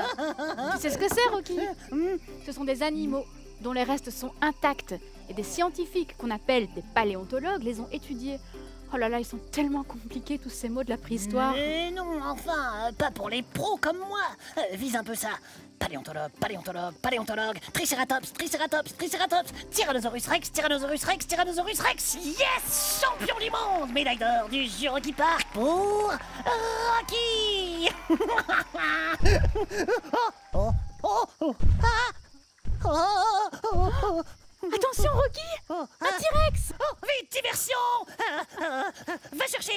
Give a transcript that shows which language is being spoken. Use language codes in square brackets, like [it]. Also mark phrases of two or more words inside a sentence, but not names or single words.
[fr] Tu sais ce que c'est, Rocky? Ce sont des animaux dont les restes sont intacts. Et des scientifiques qu'on appelle des paléontologues les ont étudiés. Oh là là, ils sont tellement compliqués tous ces mots de la préhistoire. Mais non, enfin, pas pour les pros comme moi. Vise un peu ça. Paléontologue, paléontologue, paléontologue, Triceratops, Triceratops, Triceratops, Tyrannosaurus Rex, Tyrannosaurus Rex, Tyrannosaurus Rex. Yes! Champion du monde! Médaille d'or du Jurassic Park pour Rocky. Attention, Rocky! Un T-Rex! Vite, diversion! Va chercher!